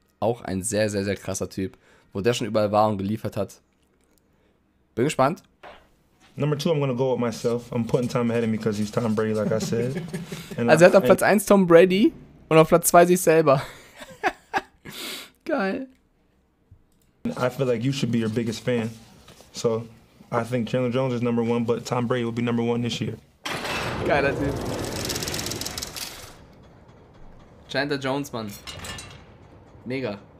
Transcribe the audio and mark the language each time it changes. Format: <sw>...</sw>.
<de>Auch ein sehr, sehr, sehr krasser Typ. Wo der schon überall war und geliefert hat. Bin gespannt.</de> <en>Number 2, I'm gonna go with myself. I'm putting Tom ahead of me because he's Tom Brady, like I said.</en> <de>Also er hat auf Platz 1 Tom Brady und auf Platz 2 sich selber. Geil.</de> <en>I feel like you should be your biggest fan. So I think Chandler Jones is number 1, but Tom Brady will be number 1 this year.</en> <de>Geiler Typ. Chandler Jones, Mann. Mega.</de>